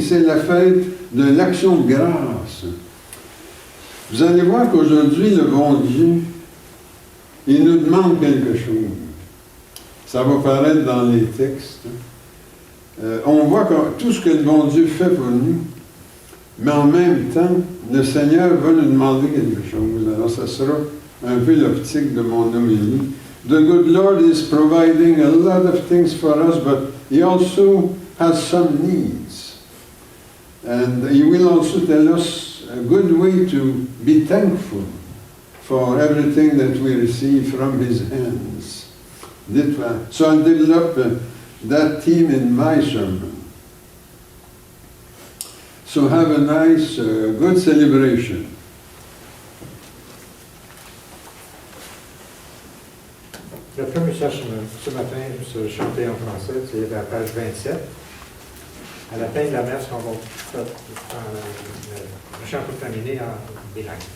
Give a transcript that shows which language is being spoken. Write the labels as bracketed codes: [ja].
[fr] C'est la fête de l'Action de grâce. Vous allez voir qu'aujourd'hui, le bon Dieu, il nous demande quelque chose. Ça va paraître dans les textes. On voit que tout ce que le bon Dieu fait pour nous, mais en même temps, le Seigneur va nous demander quelque chose. Alors, ça sera un peu l'optique de mon homélie. [en] The good Lord is providing a lot of things for us, but He also has some needs. And He will also tell us a good way to be thankful for everything that we receive from His hands. So I'll develop that theme in my sermon. So have a nice, good celebration. [fr] Le premier message ce matin, je vais chanter en français, c'est la page 27. À la fin de la messe, on va faire le chant pour terminer en bilingue.